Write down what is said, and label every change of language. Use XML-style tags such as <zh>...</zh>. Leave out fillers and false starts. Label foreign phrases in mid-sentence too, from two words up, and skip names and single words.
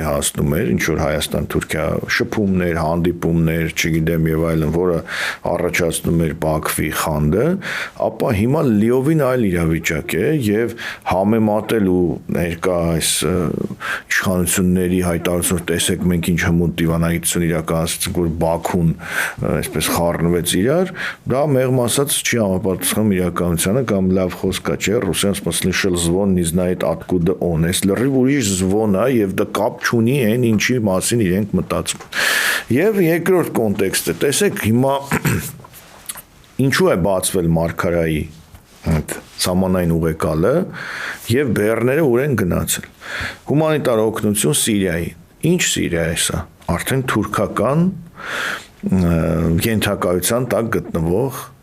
<hy>հասնում էր, ինչ որ Հայաստան-Թուրքիա շփումներ, հանդիպումներ, չգիտեմ եւ այլն, որը առաջացնում էր Բաքվի խանդը, ապա հիմա լիովին այլ իրավիճակ է եւ համեմատելու ներկա այս իշխանությունների հայտարարությունները, տեսեք մենք ինչ հմուտ դիվանագիտություն իրականացրեցինք, որ Բաքուն այսպես խառնվեց իրար, դա մեղմ ասած չի համապատասխանում իրականությանը կամ լավ խոսք է, չէ՞, ռուսյան</hy> <ru>слышал звон, не знает откуда он.</ru> <hy>Если լրիվ ուրիշ звон է եւ դա կապ չունի այն ինչի մասին իրենք մտածում։ Եվ երկրորդ կոնտեքստը, տեսեք հիմա ինչու է բացվել Մարգարայի սահմանային ուղեկալը եւ բեռները ուր են գնացել։ Հումանիտար օգնություն Սիրիայի։ Ինչ Սիրիա է սա։ Արդեն թուրքական ենթակայության տակ գտնվող</hy>